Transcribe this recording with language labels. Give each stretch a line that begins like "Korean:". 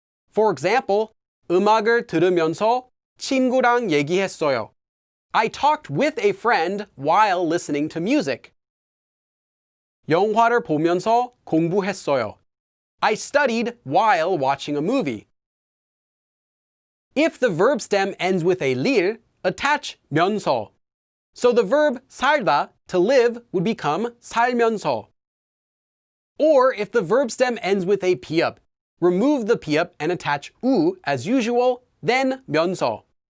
English: For example,
Korean: 음악을 들으면서 친구랑 얘기했어요.
English: I talked with a friend while listening to music.
Korean: 영화를 보면서 공부했어요.
English: I studied while watching a movie. If the verb stem ends with a 릴, attach 면서. So the verb 살다, to live, would become 살면서. Or if the verb stem ends with a pi업, remove the pi업 and attach 우 as usual, then 면서.